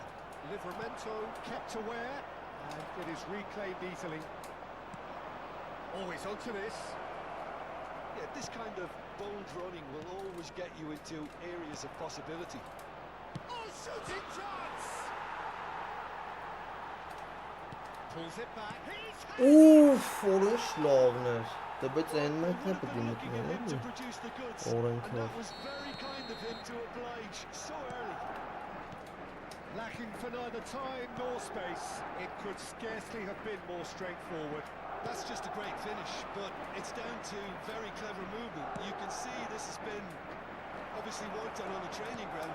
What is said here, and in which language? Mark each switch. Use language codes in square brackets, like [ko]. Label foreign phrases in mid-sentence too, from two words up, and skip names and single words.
[en] Livramento kept aware, and it is reclaimed easily. Always onto this. Yeah, this kind of bold running will always get you into areas of possibility. Shooting chance! Pulls it back. [hy] Որոշ լավն էր։ Դե բայց այն մեկն է պետք է մտնել։ Օրենքը։ [en] Lacking for neither time nor space, it could scarcely have been more straightforward. That's just a great finish, but it's down to very clever movement. You can see this has been obviously worked on the training ground.